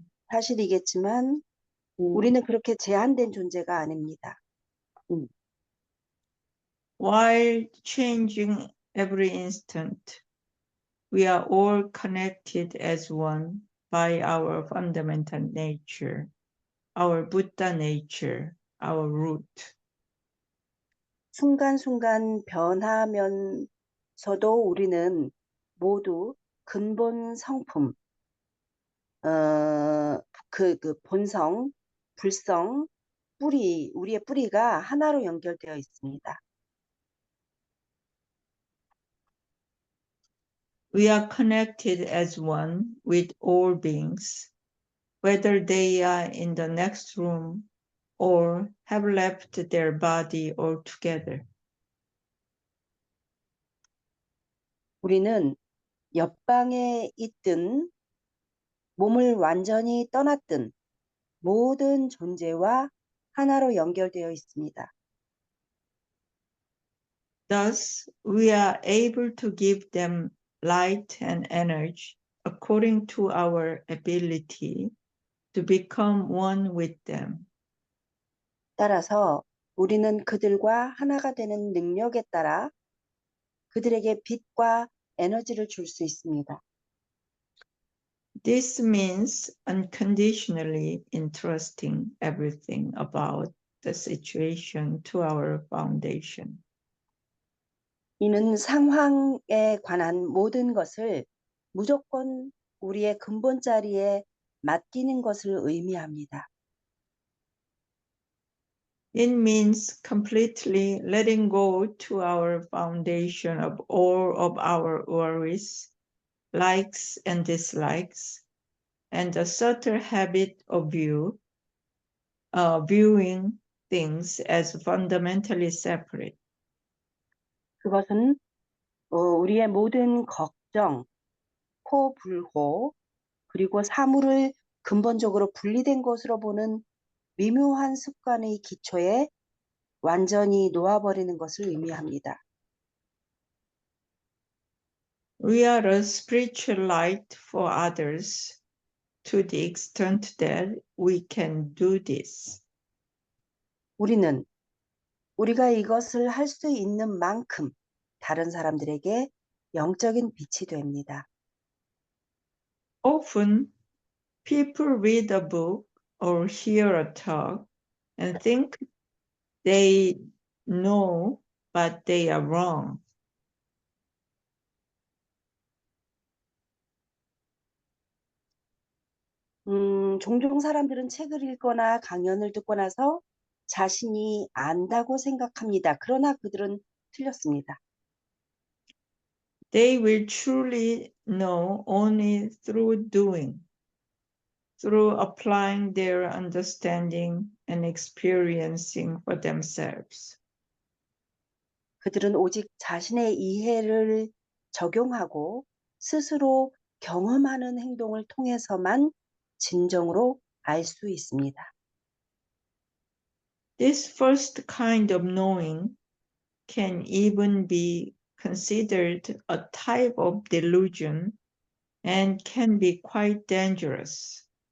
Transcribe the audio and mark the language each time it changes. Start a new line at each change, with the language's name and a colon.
Korean: 사실이겠지만 우리는 그렇게 제한된 존재가 아닙니다.
English: While changing every instant, we are all connected as one by our fundamental nature, our Buddha nature, our root.
Korean: 순간순간 변하면서도 우리는 모두 근본 성품, 그 본성, 불성, 뿌리, 우리의 뿌리가 하나로 연결되어 있습니다.
English: We are connected as one with all beings, whether they are in the next room or have left their body altogether.
Korean: 우리는 옆방에 있든 몸을 완전히 떠났든 모든 존재와 하나로 연결되어 있습니다.
English: Thus, we are able to give them light and energy according to our ability to become one with them.
Korean: 따라서 우리는 그들과 하나가 되는 능력에 따라 그들에게 빛과 에너지를 줄 수 있습니다.
English: This means unconditionally entrusting everything about the situation to our foundation.
Korean: 이는 상황에 관한 모든 것을 무조건 우리의 근본 자리에 맡기는 것을 의미합니다.
English: It means completely letting go to our foundation of all of our worries, likes and dislikes, and the subtle habit of viewing things as fundamentally separate.
Korean: 그것은 우리의 모든 걱정, 호불호, 그리고 사물을 근본적으로 분리된 것으로 보는 미묘한 습관의 기초에 완전히 놓아버리는 것을 의미합니다.
English: We are a spiritual light for others to the extent that we can do this.
Korean: 우리는 우리가 이것을 할 수 있는 만큼 다른 사람들에게 영적인 빛이 됩니다.
English: Often, people read a book or hear a talk and think they know, but they are wrong.
Korean: 종종 사람들은 책을 읽거나 강연을 듣고 나서 자신이 안다고 생각합니다. 그러나 그들은 틀렸습니다.
English: They will truly know only through doing, through applying their understanding and experiencing for themselves.
Korean: 그들은 오직 자신의 이해를 적용하고 스스로 경험하는 행동을 통해서만 진정으로 알 수 있습니다.
English: This first kind of knowing can even be considered a type of delusion and can be quite dangerous.